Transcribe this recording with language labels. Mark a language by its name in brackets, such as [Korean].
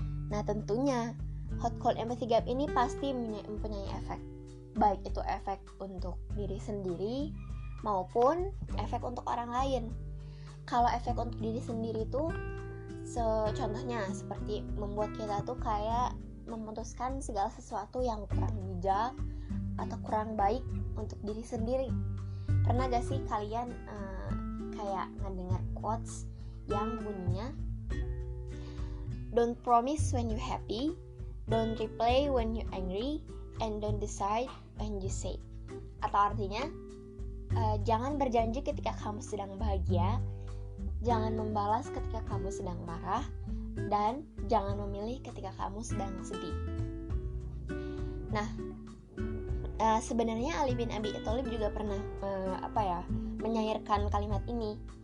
[Indonesian] Nah, tentunya hot cold empathy gap ini pasti mempunyai efek, baik itu efek untuk diri sendiri maupun efek untuk orang lain. Kalau efek untuk diri sendiri tuh contohnya seperti membuat kita tuh kayak memutuskan segala sesuatu yang kurang bijak atau kurang baik untuk diri sendiri. Pernah gak sih kalian kayak ngedengar quotes yang bunyinya, [English] don't promise when you happy, don't reply when you angry, and don't decide when you say. [Indonesian] Atau artinya, jangan berjanji ketika kamu sedang bahagia, jangan membalas ketika kamu sedang marah, dan jangan memilih ketika kamu sedang sedih. Nah, sebenarnya Ali bin Abi Thalib juga pernah menyairkan kalimat ini.